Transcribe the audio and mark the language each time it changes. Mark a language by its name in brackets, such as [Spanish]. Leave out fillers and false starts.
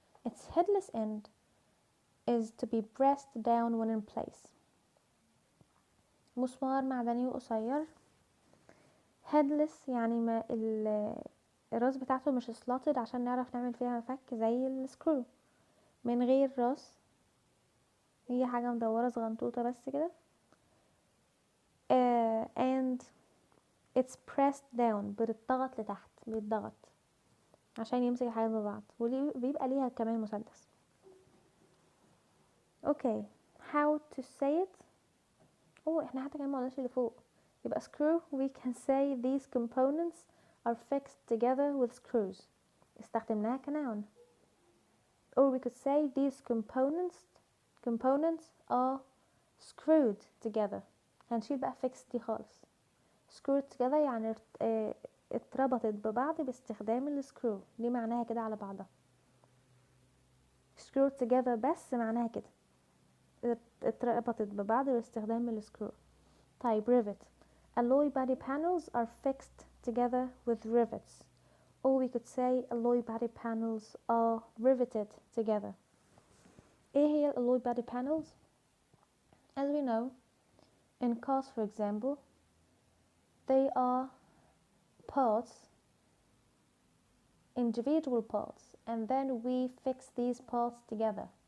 [English] Its headless end is to be pressed down when in place. [Arabic] مسمار معدني وقصير. headless يعني ما الراس بتاعته مش slotted عشان نعرف نعمل فيها مفك زي السكرو. من غير راس، هي حاجة مدورة صغنطوطة بس كده. [English] and it's pressed down [Arabic] بتضغط لتحت، بيتضغط عشان يمسك الحاجات ببعض، وبيبقى ليها كمان مسدس. [English] okay, how to say it. [Arabic] احنا حتى كمان ما قلناش اللي فوق. يبقى [English] screw we can say these components are fixed together with screws. [Arabic] استخدمناها كnoun. [English] or we could say these components are screwed together. [Arabic] هنشيل بقى fixed دي خالص. screwed together يعني اتربطت ببعض باستخدام السكرو. دي معناها كده على بعضها. screwed together بس معناها كده اتربطت ببعض باستخدام السكرو. طيب rivet. [English] alloy body panels are fixed together with rivets. or we could say alloy body panels are riveted together. [Arabic] ايه هي [English] alloy body panels? as we know in cars for example they are parts, individual parts, and then we fix these parts together.